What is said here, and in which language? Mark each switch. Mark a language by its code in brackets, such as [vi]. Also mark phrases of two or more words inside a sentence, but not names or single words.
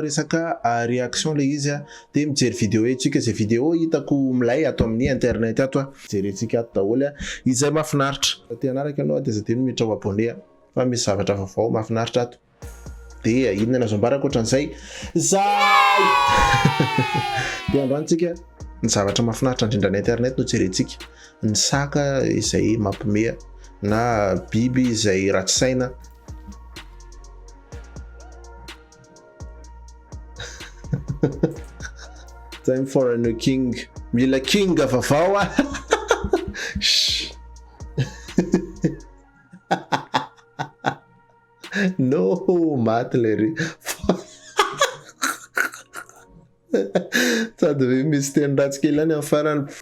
[mg] resaka réaction le izy de mijery vidéo etsika zay vidéo hitako milay ato amin'ny internet ato jerentsika ato daholo izay mahafinaritra te anaraka anao de zay miditra ho abonné fa misy zavatra vaovao mahafinaritra ato de inona nazo ambarako ohatran'izay zay de androantsika ny zavatra mahafinaritra indrindra ny internet no jerentsika ny saka izay mampime na biby izay ratsy saina [en] time for a new king [mg] mila king vavao no maty lery sady hoe misy teny ratsy kely any amin'ny farany